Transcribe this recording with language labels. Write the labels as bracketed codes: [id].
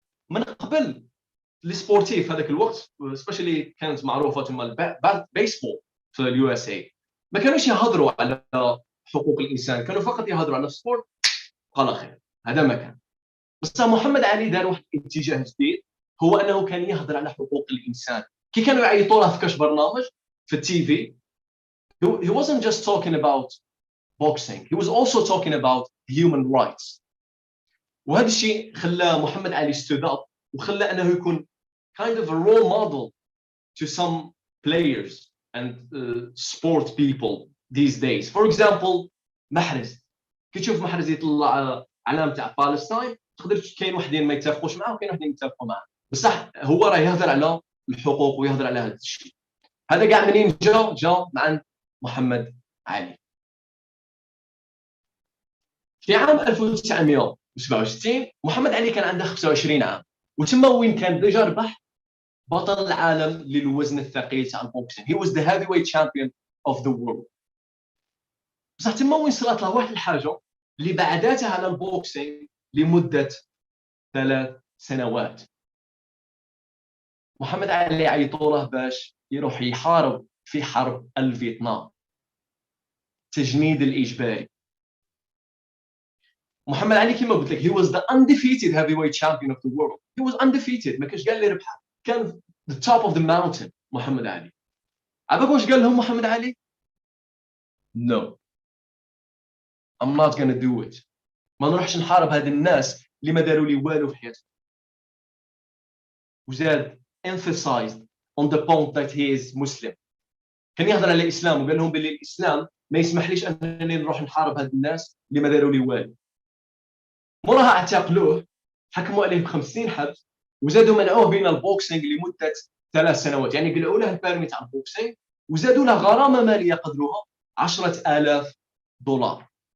[ar] من قبل السبورتيف هذاك الوقت سبيشالي كانت معروفه ثم البيسبول في اليو اس اي، ما كانوش يهضروا على حقوق الانسان، كانوا فقط يهضروا على السبورت وقال خير. هذا ما كان. بس محمد علي دار واحد الاتجاه جديد، هو انه كان يهضر على حقوق الانسان. [en] كي كانوا يعيطوا له في كاش برنامج في التي في، he wasn't just talking about boxing, he was also talking about human rights. وهذا الشيء خلى محمد علي stood up وخلى انه يكون kind of a role model to some players and sport people these days. [ar] For example محرز، كي تشوف محرز يطلع علامه تاع بالستاين تقدر كاين وحدين ما يتفقوش معاه وكاين وحدين يتفقوا معاه، بصح هو راه يهضر على الحقوق ويهضر على هذا الشيء. هذا كاع منين جا مع محمد علي. في عام 1967 محمد علي كان عنده 25 عام، وتما وين كان ديجا ربح بطل العالم للوزن الثقيل تاع البوكسين. [en] he was the heavyweight champion of the world. [ar] بصح تما وين صرات له واحد الحاجه اللي بعداتها على البوكسين لمده 3 سنوات. محمد علي عيطوا له باش يروح يحارب في حرب الفيتنام، التجنيد الإجباري. [en] محمد علي كما قلت لك he was the undefeated heavyweight champion of the world. he was undefeated، ما كانش قال لي ربحه، كان the top of the mountain. [ar] محمد علي عباك واش قال لهم محمد علي؟ no I'm not gonna do it. ما نروحش نحارب هاد الناس اللي ما داروا لي والو في حياتهم. [en] وزاد emphasized on the point that he is Muslim. [ar] كان يهضر على الإسلام وقال لهم باللي الإسلام ما يسمحليش أنني نروح نحارب هاد الناس اللي ما داروا لي والو. موراها اعتقلوه، حكموا عليه ب50 سنين حبس، وزادوا منعوه بين البوكسينغ لمدة 3 سنوات. يعني قلعوا له البيرمي تاع البوكسينغ وزادوا له غرامة مالية قدرها $10,000.